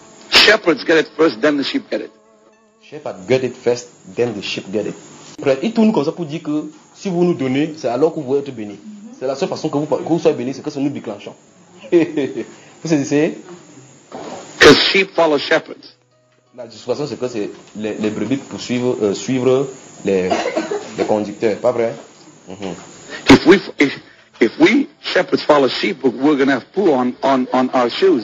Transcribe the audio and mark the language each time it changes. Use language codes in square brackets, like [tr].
[en] Shepherds get it first, then the sheep get it. Shepherd get it first, then the sheep get it. [fr] Après, il tourne comme ça pour dire que si vous nous donnez, c'est alors que vous êtes bénis. C'est la seule façon que vous soyez bénis, c'est que ce nous déclenchons. Vous savez, c'est... [en] Because sheep follow shepherds. [fr] La situation, c'est que c'est les brebis pour suivre les conducteurs, pas vrai? Mm-hmm. [en] If we shepherds follow sheep, we're gonna have poo on our shoes.